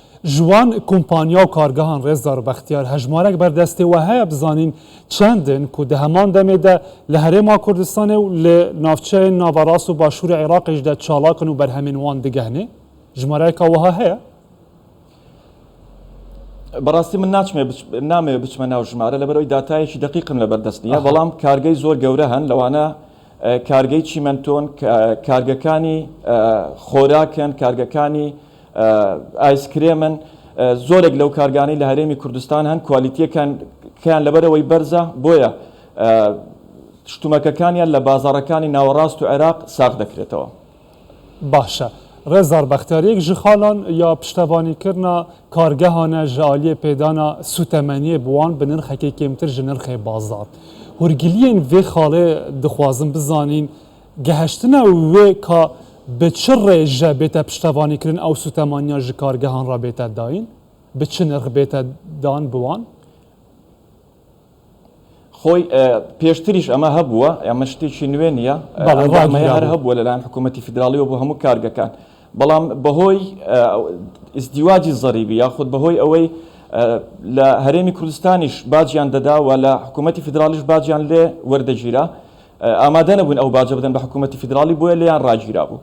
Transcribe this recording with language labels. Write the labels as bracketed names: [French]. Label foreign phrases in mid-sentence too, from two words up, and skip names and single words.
[Kurdish] Ji wan kompanya û kargehan Rêzdar Bextiyar hejmarek berdestê we heye bizanîn çendin ku di heman demê de li Herêma Kurdistanê û li navçeyên navarast û başûrê Iraqê jî de çalakin û berhemên wan digehne? Jmareka wiha heye? [Central Kurdish] Berastî min namê biçme nav jmare leber ew datayekî deqîqim li berdest niye belam kargey zor gewre hen lewana کارگەی چیمەنتۆن، کارگەکانی خۆراکن، کارگەکانی ئایسکرێمن، زۆرێک لەو کارگانەی لە هەرێمی کوردستان هەن کوالیتیەکان لەبەرەوەی بەرزە، بۆیە شتومەکەکانیان لە بازاڕەکانی ناوەڕاست و عێراق ساغ دەکرێتەوە. [Kurdish] باشە. ڕێزار بەختیاریەک ji xalan ya piştevanîkirina kargehane ji aliyê pêdana sûtemeniyê bi wan bi nirxekê kêmtir ji nirxê bazar. Hûrgiliyên vê xalê dixwazin bizanîn geheştina wê ka bi çi rêje bête piştevanîkirin ew sûtemaniya ji kargehan re bête dayîn? Bi çi nirx bête dan bi wan? [Central Kurdish] خۆی پێشتریش ئەمە هەبووە، ئەمە شتێکی نوێ نییە، هەر هەبووە لەلایەن حکوومەتی فیدراڵیەوە بۆ هەموو کارگەکان، بەڵام بەهۆی ئیزدیواجی زەریبی یاخود بەهۆی ئەوەی لە هەرێمی کوردستانیش باجیان دەدا و لە حکوومەتی فیدراڵیش باجیان لێ وەردەگیرا، ئامادە نەبوون ئەو باجە بدەن بە حکوومەتی فیدراڵی، بۆیە لێیان ڕاگیرا بوو.